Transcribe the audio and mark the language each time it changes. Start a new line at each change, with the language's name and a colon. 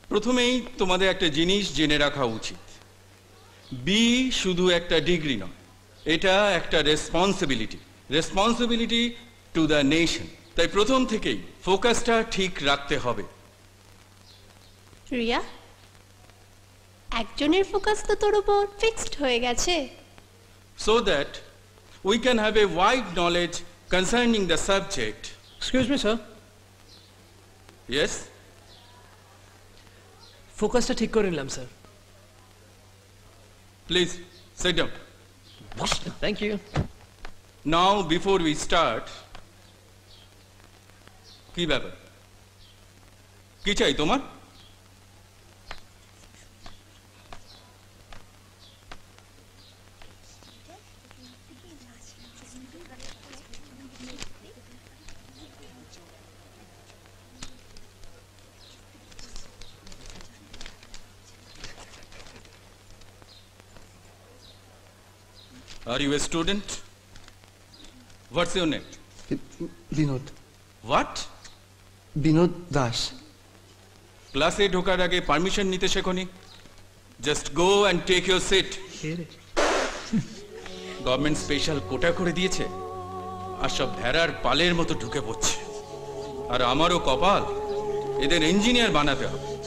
Bangla: প্রথমেই তোমাদের একটা জিনিস জেনে রাখা উচিত, বি শুধু একটা ডিগ্রি নয়, এটা একটা রেসপন্সিবিলিটি টু দ্য নেশন। তাই প্রথম থেকেই ফোকাসটা ঠিক রাখতে হবে। রিয়া, একজনের ফোকাস তো তোর উপর ফিক্সড হয়ে গেছে।
English: So that we can have a wide knowledge concerning the subject. Excuse me, sir. Yes?
Bangla: ফোকাসটা ঠিক করে নিলাম sir.
English: Please sit down. Thank you. Now before we start,
Bangla: কি ব্যাপার, কি চাই তোমার?
English: Are you a student? What's your name?
Bangla: Binod.
English: What?
Bangla: Binod Das. ক্লাসে ঢোকার আগে পারমিশন নিতে শেখোনি?
English: Just go and take your seat.
Bangla: Government special কোটা করে দিয়েছে, আর সব ভেড়ার পালের মতো ঢুকে পড়ছে। আর আমারও কপাল, এদের ইঞ্জিনিয়ার বানাতে হবে।